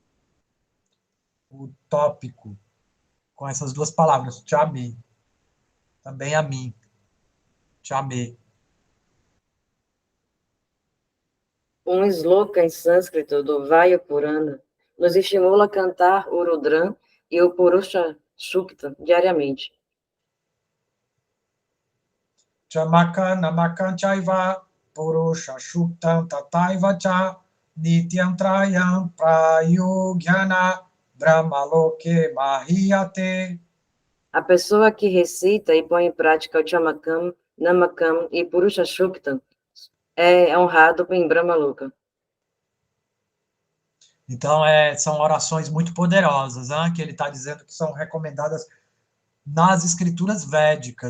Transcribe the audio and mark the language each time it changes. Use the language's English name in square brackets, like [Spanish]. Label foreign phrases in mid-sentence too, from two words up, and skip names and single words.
[Portuguese] O tópico, com essas duas palavras, chame, também a mim, chame. Um sloka em sânscrito do Vaya Purana nos estimula a cantar o Rudram e o Purusha Shukta diariamente. [Sanskrit] Chamaka namakan chaiva purusha shuktam tataiva cha nityam trayam prayogyana brahmaloke mahiyate. [Portuguese] A pessoa que recita e põe em prática o Chamakam, Namakam e Purusha Shukta é honrado em Brahmaloka. Então, são orações muito poderosas, que ele está dizendo que são recomendadas nas escrituras védicas.